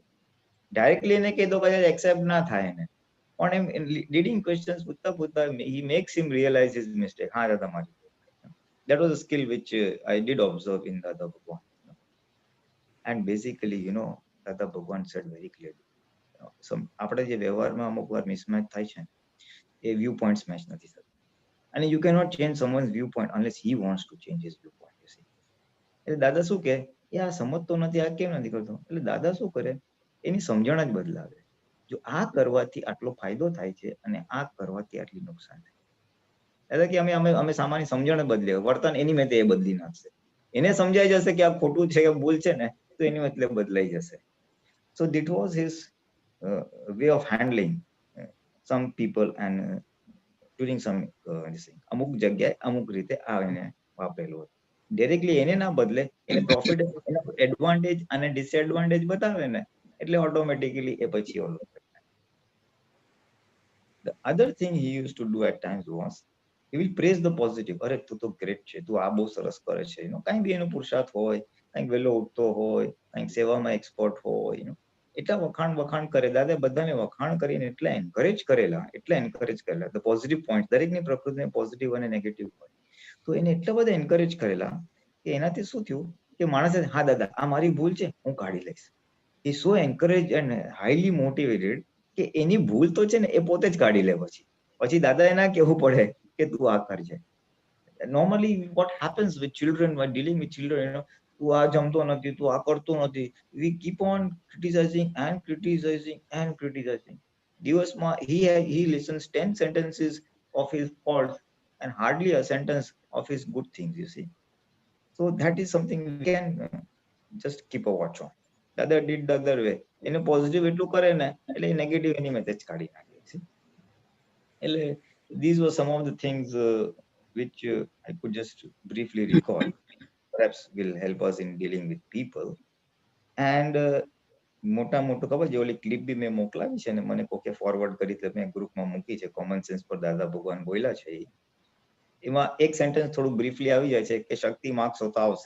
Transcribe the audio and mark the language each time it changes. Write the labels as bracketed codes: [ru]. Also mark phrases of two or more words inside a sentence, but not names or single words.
[gu] ડાયરેક્ટલી એને કહી દો કદાચ એક્સેપ્ટ ના થાય એને, પણ એમ [en] leading questions [gu] પૂછતા પૂછતા [en] he makes him realize his mistake. [gu] હા દાદા મારી ભૂલ થઈ. [en] That was a skill which I did observe in Dada Bhagwan. And basically, Dada Bhagwan said very clearly, [gu] આપણે જે વ્યવહારમાં અમુક વાર મિસમેચ થાય છે એ [en] view points [gu] મેચ નથી થતા. [en] અને You cannot change someone's view point unless he wants to change his view point. [gu] એટલે દાદા શું કે એ આ સમજતો નથી, આ કેમ નથી કરતો, એટલે દાદા શું કરે એની સમજણ જ બદલાવે. જો આ કરવાથી આટલો ફાયદો થાય છે અને આ કરવાથી આટલી નુકસાન થાય, એટલે કે અમે સામાન્ય સમજણ બદલે વર્તન એની મેં એ બદલી નાખશે. એને સમજાઈ જશે કે આ ખોટું છે કે ભૂલ છે ને, તો એની મતલબ બદલાઈ જશે. [en] So that was his way of handling some people and during some [gu] અમુક જગ્યાએ અમુક રીતે આ એને વાપરેલું હતું. ડાયરેક્ટલી એને ના બદલે એને [en] profit advantage [gu] અને ડિસએડવાન્ટેજ બતાવે ને એટલે ઓટોમેટિકલી એ પછી ઓલું. [en] The other thing he used to do at times was he will praise the positive. [gu] અરે તું તો ગ્રેટ છે, તું આ બહુ સરસ કરે છે, કઈ બી એનો પુરુષાર્થ હોય, કંઈક વહેલો ઉઠતો હોય, કંઈક સેવામાં એક્સપર્ટ હોય, એટલા વખાણ કરે. દાદા બધાને વખાણ કરીને એટલા એન્કરેજ કરેલા [en] the positive point. [gu] દરેકની પ્રકૃતિને પોઝિટિવ અને નેગેટિવ હોય, તો એને એટલા બધા એન્કરેજ કરેલા કે એનાથી શું થયું કે માણસે હા દાદા આ મારી ભૂલ છે, હું કાઢી લઈશ. એ [en] so encouraged and highly motivated [gu] કે એની ભૂલ તો છે ને એ પોતે જ કાઢી લે. પછી દાદા એના કહેવું પડે કે તું આ કરજે. [en] Normally what happens with children, while dealing with children, [gu] તું આ જમતો નથી, તું આ કરતો નથી, [en] we keep on criticizing and criticizing and criticizing. દિવસમાં he listens 10 sentences of his faults and hardly a sentence of his good things, you see. So that is something we can just keep a watch on. Dada did the other way. [gu] એને પોઝિટિવ એટલું કરે ને એટલે નેગેટિવ એની મેસેજ કાઢી નાખે. [en] એટલે these were some of the things which I could just briefly recall. Perhaps will help us in dealing with people. [gu] And મોટા ખબર છે ઓલી ક્લિપ બી મેં મોકલાવી છે ને, મને કોકે ફોરવર્ડ કરી તો મેં ગ્રુપમાં મૂકી છે. [en] common sense [gu] પર દાદા ભગવાન બોલ્યા છે, એમાં એક સેન્ટેન્સ થોડું બ્રીફલી આવી જાય છે કે શક્તિ માગશો તો આવશે.